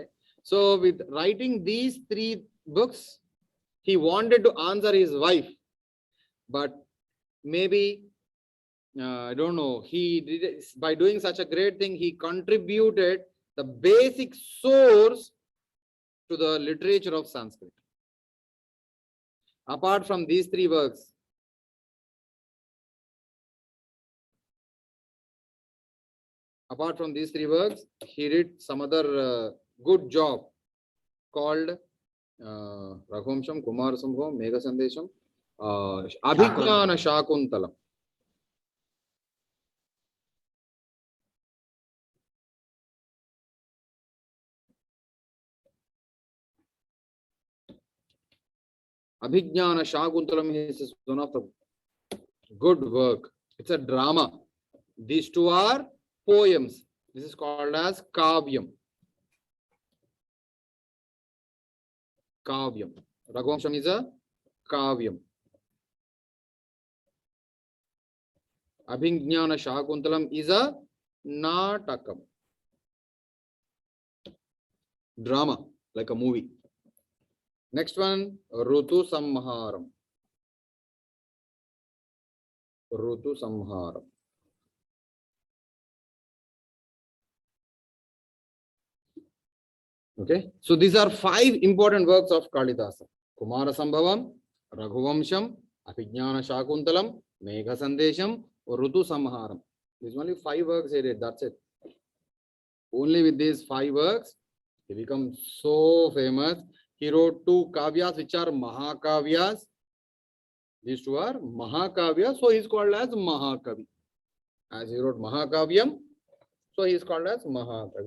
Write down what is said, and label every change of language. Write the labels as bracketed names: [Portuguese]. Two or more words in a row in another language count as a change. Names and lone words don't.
[English] So with writing these three books, he wanted to answer his wife, but maybe, I don't know, he did it, by doing such a great thing, he contributed the basic source to the literature of Sanskrit. Apart from these three works, he did some other good job called Raghuvamsham, Kumara Sambhavam, Megha Sandesham, Abhijnana Shakuntalam. Abhijnana Shakuntalam is one of the good work. It's a drama. These two are poems. This is called as Kavyam. Kavyam. Raghuvamsham is a Kavyam. Abhijnana Shakuntalam is a Natakam. Drama, like a movie. Next one, Rutu Samharam. Rutu Samharam. Okay, so these are 5 important works of Kalidasa: Kumara Sambhavam, Raghuvamsham, Abhijnana Shakuntalam, Megha Sandesham, Rutu Samharam. These only 5 works he did, that's it. Only with these 5 works, he becomes so famous. He wrote 2 kavyas which are Mahakavyas. These 2 are Mahakavyas, so he is called as Mahakavi. As he wrote Mahakavyam, so he is called as Mahakavi.